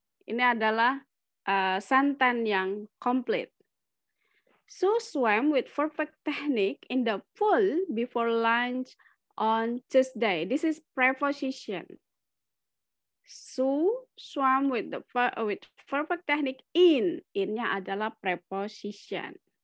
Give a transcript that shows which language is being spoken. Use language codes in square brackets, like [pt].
[id] Ini adalah sentence yang complete. [en] Sue swam with perfect technique in the pool before lunch on Tuesday. This is preposition. Sue swam with perfect technique in. [id] In-nya adalah preposition.